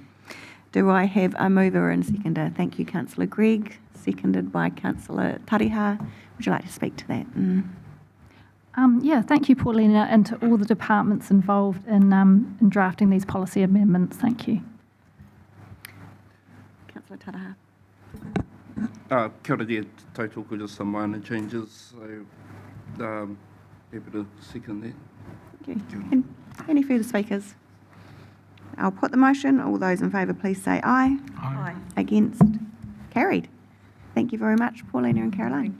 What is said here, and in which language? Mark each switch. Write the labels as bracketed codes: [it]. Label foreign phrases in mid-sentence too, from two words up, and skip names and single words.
[en] Do I have a mover and seconder? Thank you, Councillor Gregg, seconded by Councillor Tariha. Would you like to speak to that? Yeah, thank you, Paulina, and to all the departments involved in drafting these policy amendments. Thank you. Councillor Taraha. [mi] Kia ora dear, tautoko, [en] just some minor changes, so happy to second that. you. Any further speakers? I'll put the motion. All those in favour, please say aye. Aye. Against? Carried. Thank you very much, Paulina and Caroline.